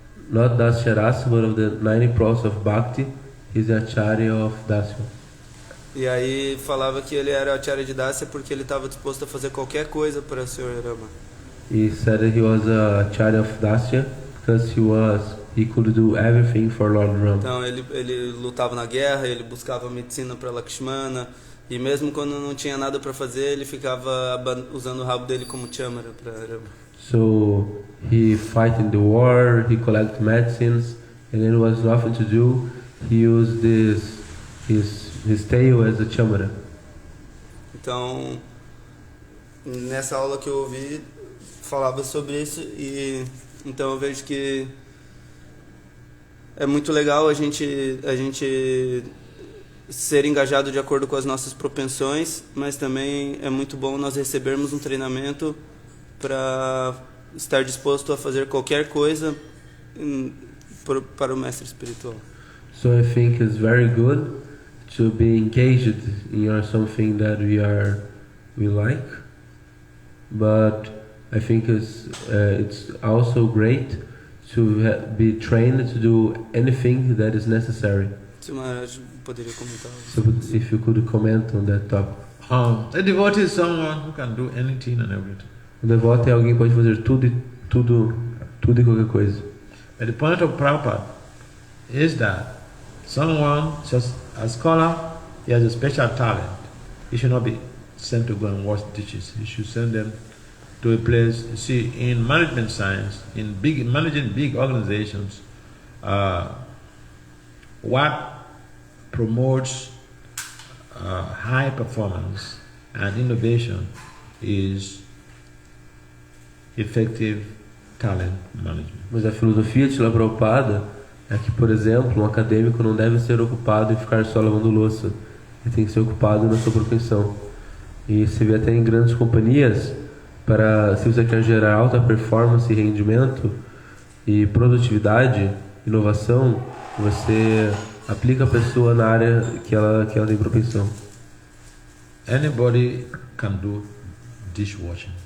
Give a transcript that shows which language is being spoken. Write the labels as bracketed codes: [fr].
[en] Not Dasya Rasa, but of the 90 process of Bhakti, he's the Acharya of Dasya. [pt] E aí falava que ele era acharya de Dasya porque ele estava disposto a fazer qualquer coisa para o Sr. Rama. [en] He said that he was a Acharya of Dasya because he could do everything for Lord Rama. [pt] Então ele lutava na guerra, ele buscava medicina para Lakshmana, e mesmo quando não tinha nada para fazer, ele ficava usando o rabo dele como chamara para Rama. [en] So he fight in the war, he collect medicines, and then was nothing to do. He used his tail as a chamara. [pt] Então, nessa aula que eu ouvi, falava sobre isso, e então eu vejo que é muito legal a gente ser engajado de acordo com as nossas propensões, mas também é muito bom nós recebermos um treinamento para estar disposto a fazer qualquer coisa para o mestre espiritual. [en] So I think it's very good to be engaged in something that we like, but I think it's also great to be trained to do anything that is necessary. [pt] Se o Maharaj poderia comentar. [en] So if you could comment on that topic. A devotee is someone who can do anything and everything. [pt] O devoto é alguém que pode fazer tudo e qualquer coisa. [en] But the point of Prabhupada is that someone, just a scholar, he has a special talent. He should not be sent to go and wash dishes. He should send them to a place. You see, in management science, in managing big organizations, what promotes high performance and innovation is effective talent management. [pt] Mas a filosofia de Srila Prabhupada é que, por exemplo, um acadêmico não deve ser ocupado em ficar só lavando louça. Ele tem que ser ocupado na sua propensão. E se vê até em grandes companhias, se você quer gerar alta performance e rendimento e produtividade, inovação, você aplica a pessoa na área que ela tem propensão. [en] Anybody can do dishwashing.